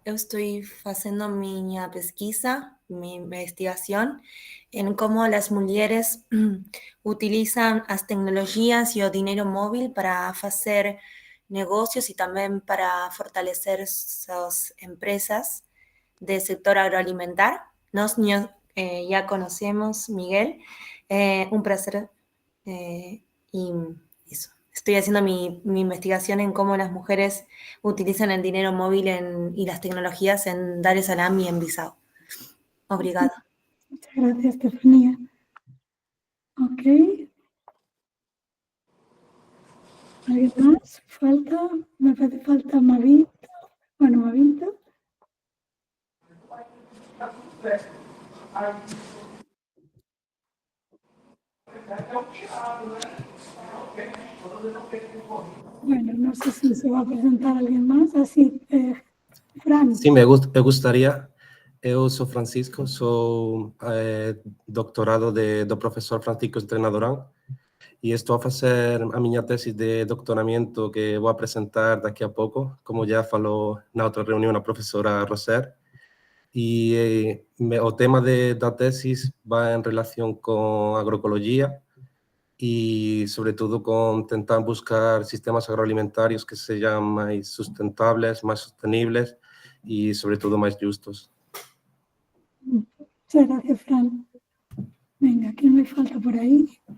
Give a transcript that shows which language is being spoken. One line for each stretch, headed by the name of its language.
Portuguese: Eu estou fazendo minha pesquisa, minha investigação em como as mulheres utilizam as tecnologias e o dinheiro móvel para fazer negócios e também para fortalecer suas empresas do setor agroalimentar. Nós já conhecemos Miguel.
Spanish: Un prazer y eso. Estoy haciendo mi investigación en cómo las mujeres utilizan el dinero móvil y las tecnologías en Dar es Salaam y en Bissau.
Portuguese: Obrigada.
Spanish: Muchas gracias, Estefanía. Ok. ¿Alguien más? ¿Falta? Me parece falta Mavinto. Bueno, Mavinto. Bueno, no sé si se va a presentar alguien más. Así, Fran. Sí, me gustaría.
Portuguese: Eu sou Francisco, sou doutorado do professor Francisco Entrenadorán E estou a fazer a minha tese de doutoramento que vou apresentar daqui a pouco, como já falou na outra reunião a professora Roser. E o tema da tese vai em relação com agroecologia e, sobretudo, com tentar buscar sistemas agroalimentários que sejam mais sustentáveis, mais sosteníveis e, sobretudo, mais justos.
Spanish: Muchas gracias, Fran. Venga, ¿quién me falta por ahí?